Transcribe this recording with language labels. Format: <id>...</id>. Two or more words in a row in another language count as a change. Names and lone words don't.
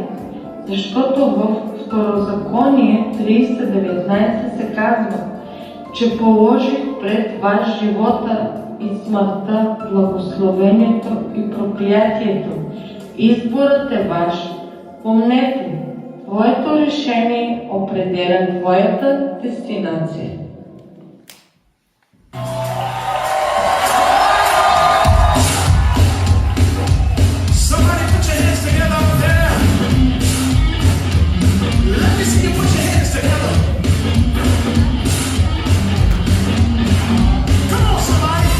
<bg>Защото в Второзаконие 30:19 се казва, че положих пред вас живота и смъртта, благословението и проклятието. Изборът е ваш. Помнете, твоето решение определя твоята дестинация.</bg> <en>Somebody put your hands together out there. Let me see you put your hands together. Come on, somebody.</en>